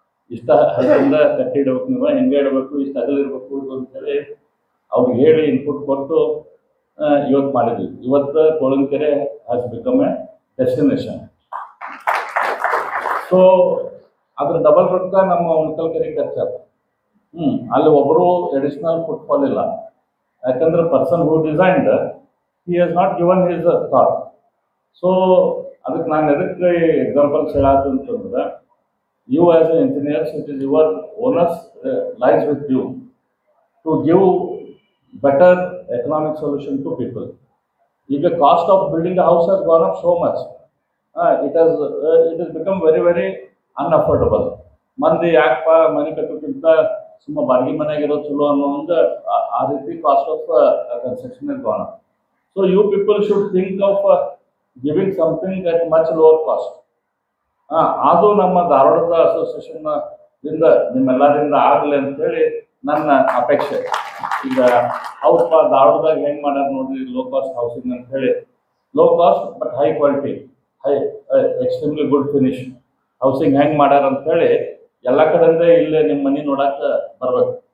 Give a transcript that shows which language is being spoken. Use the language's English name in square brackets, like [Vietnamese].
[Kannada] ಇಷ್ಟ ಹೈಟಿಂದ ಕಟ್ಟಿ ಇಡ್ಬೇಕು, ನೀವು ಹಿಂಗೆ ಇಡಬೇಕು, ಇಷ್ಟು ಅಗಲಿರ್ಬೇಕು ಅಂತೇಳಿ ಅವ್ರಿಗೆ ಹೇಳಿ ಇನ್ಪುಟ್ ಕೊಟ್ಟು ಇವತ್ತು ಮಾಡಿದ್ವಿ. ಇವತ್ತು ತೋಳಂಕೆರೆ [English] Has become a destination. [Kannada] So ಅದ್ರ ಡಬಲ್ ರೊಕ್ಕ ನಮ್ಮ ಉಣಕಲ್ ಕೆರೆ ಖರ್ಚಾಗ. ಅಲ್ಲಿ ಒಬ್ಬರು ಎಡಿಷನಲ್ ಫುಟ್ಫಾಲ್ ಇಲ್ಲ. [English] ಯಾಕಂದ್ರೆ person who designed he has not given his thought. So [Kannada] ಅದಕ್ಕೆ ನಾನು ಎದಕ್ಕೆ examples ಹೇಳತ್ತಂತಂದ್ರೆ [English] you as an engineers, it is your onus lies with you to give better economic solution to people. ಈಗ cost of building a house has gone up so much. It has become very unaffordable. [Kannada] ಮಂದಿ ಯಾಕಪ್ಪ ಮನೆ ಕಟ್ಟೋಕ್ಕಿಂತ ಸುಮ್ಮ ಬಾಡಿಗೆ ಮನೆಯಾಗಿರೋ ಚಲೋ ಅನ್ನೋ ಒಂದು ಆ ರೀತಿ cost of construction [English] is gone up. So you people should think of giving something at much lower cost. [Kannada] ಅದು ನಮ್ಮ ಧಾರವಾಡದ ಅಸೋಸಿಯೇಷನ್ ದಿಂದ ನಿಮ್ಮೆಲ್ಲರಿಂದ ಆಗಲಿ ಅಂತೇಳಿ ನನ್ನ ಅಪೇಕ್ಷೆ. ಈಗ ಹೌದಪ್ಪ ಧಾರವಾಡದಾಗ ಹೆಂಗೆ ಮಾಡ್ಯಾರ ನೋಡ್ರಿ ಲೋ ಕಾಸ್ಟ್ ಹೌಸಿಂಗ್ ಅಂತ ಹೇಳಿ. Low cost but high quality, extremely good finish housing ಹೆಂಗೆ ಮಾಡ್ಯಾರ ಅಂತೇಳಿ ಎಲ್ಲ ಕಡೆಯಿಂದ ಇಲ್ಲೇ ನಿಮ್ಮ ಮನೆ ನೋಡಕ್ಕೆ ಬರ್ಬೇಕು.